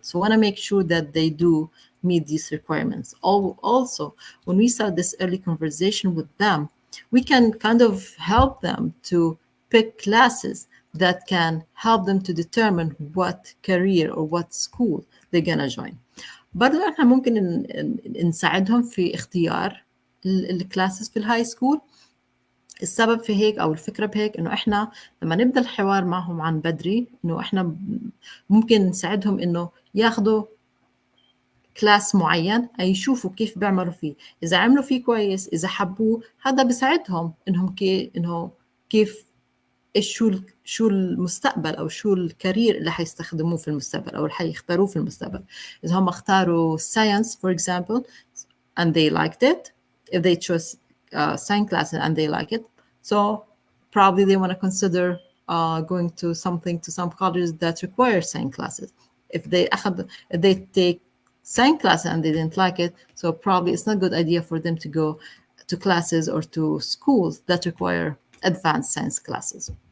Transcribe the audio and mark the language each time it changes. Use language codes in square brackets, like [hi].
[en] So we want to make sure that they do meet these requirements. Also, when we start this early conversation with them, we can kind of help them to pick classes that can help them to determine what career or what school they're gonna join. [ar] برضو احنا ممكن نساعدهم في اختيار الكلاسز في الهاي سكول. السبب في هيك أو الفكرة بهيك إنه إحنا لما نبدأ الحوار معهم عن بدري، إنه إحنا ممكن نساعدهم إنه ياخدوا كلاس معين، أي يشوفوا كيف بيعملوا فيه، إذا عملوا فيه كويس، إذا حبوه، هذا بيساعدهم إنه كيف شو المستقبل أو شو الكارير اللي حيستخدموه في المستقبل أو اللي حيختاروه في المستقبل. إذا هم اختاروا [en] science for example and they liked it, if they chose science classes and they like it, so probably they want to consider going to some colleges that require science classes. If they take science classes and they didn't like it, so probably it's not a good idea for them to go to classes or to schools that require advanced science classes.